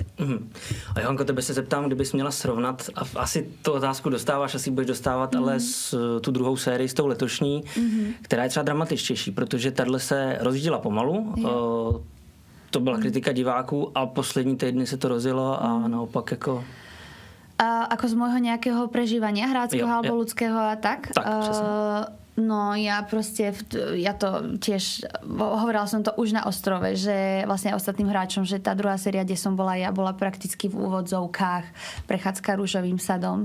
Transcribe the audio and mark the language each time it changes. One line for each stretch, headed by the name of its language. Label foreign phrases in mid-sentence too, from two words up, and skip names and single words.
Czech: A Johanko, tebe se zeptám, kdybys měla srovnat, a asi tu otázku dostáváš, asi budeš dostávat, ale tu druhou sérii s tou letošní, která je třeba dramatičtější, protože tahle se rozjížděla pomalu, to byla kritika diváků a poslední týdny se to rozjelo a naopak jako...
Slovak: Ako z môjho nejakého prežívania hráčského alebo ľudského a tak? Tak, presne. No ja proste, ja to tiež, hovorila som to už na ostrove, že vlastne ostatným hráčom, že tá druhá séria, kde som bola ja, bola prakticky v úvodzovkách prechádzka rúžovým sadom.